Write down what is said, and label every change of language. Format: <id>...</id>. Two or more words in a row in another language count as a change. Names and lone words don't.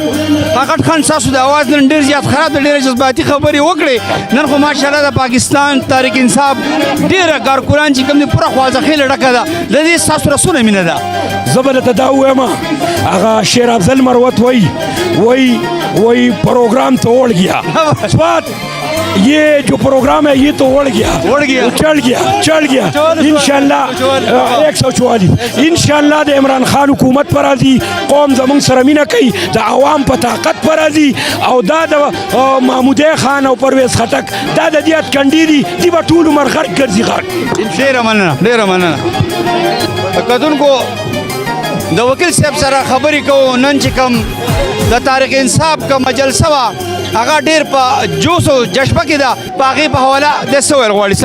<ps>طاقت خان ستاسو د اواز نن ډېر زیات خراب دی ډېرې جذباتي خبرې وکړې نن خو ماشاءالله د پاکستان تحریک انصاف ډېره کارکران چې کوم دي پوره خوازخیله ډکه ده د دې ستاسو سره څونه مینه ده؟ زه به درته دا ووایم هغه شیر افضل مروت وایي</ps> <ur>پروگرام تو اڑ گیا سوات یہ جو پروگرام ہے یہ تو اڑ گیا چڑھ گیا</ur> <ps>انشاءاللہ 144 انشاءاللہ د عمران خان حکومت پر راځي قوم زمونږ سره مینه کوي د عوام په طاقت پر راځي او دا د محمودی خان او پرویز خټک دا د دې اتکنډي دي دی به ټول عمر غرق ګرځي غرق. ډېره مننه. کتونکو د وکیل صاحب سره خبرې کوو نن چې کوم د تحریک انصاف کومه جلسه وه هغه ډېر په جوش او جذبه کې ده په هغې په حواله د څه ویل غواړي؟</ps>